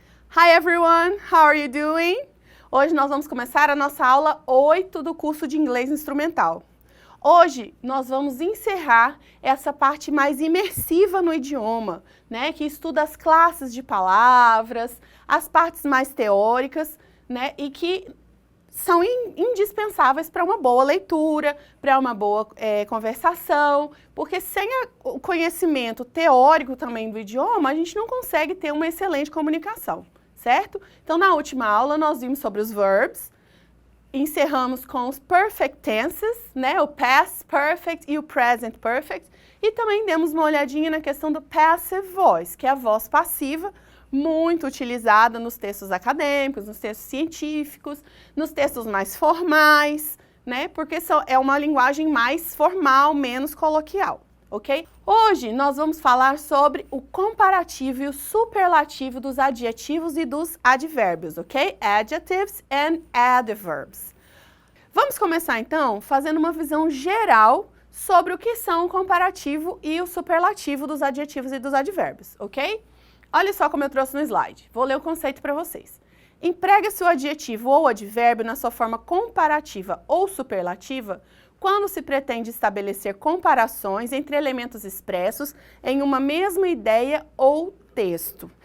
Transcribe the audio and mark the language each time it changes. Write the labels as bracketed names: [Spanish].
[English] Hi everyone, how are you doing? [Portuguese] Hoje nós vamos começar a nossa aula 8 do curso de inglês instrumental. Hoje nós vamos encerrar essa parte mais imersiva no idioma, né, que estuda as classes de palavras, as partes mais teóricas, né, e que são indispensáveis para uma boa leitura, para uma boa conversação, porque sem o conhecimento teórico também do idioma, a gente não consegue ter uma excelente comunicação, certo? Então, na última aula, nós vimos sobre os verbs, encerramos com os perfect tenses, né? O past perfect e o present perfect, e também demos uma olhadinha na questão do passive voice, que é a voz passiva, muito utilizada nos textos acadêmicos, nos textos científicos, nos textos mais formais, né? Porque é uma linguagem mais formal, menos coloquial, ok? Hoje nós vamos falar sobre o comparativo e o superlativo dos adjetivos e dos advérbios, ok? [English] Adjectives and adverbs. [Portuguese] Vamos começar então fazendo uma visão geral sobre o que são o comparativo e o superlativo dos adjetivos e dos advérbios, ok? Olha só como eu trouxe no slide. Vou ler o conceito para vocês. Emprega-se o adjetivo ou advérbio na sua forma comparativa ou superlativa quando se pretende estabelecer comparações entre elementos expressos em uma mesma ideia ou texto.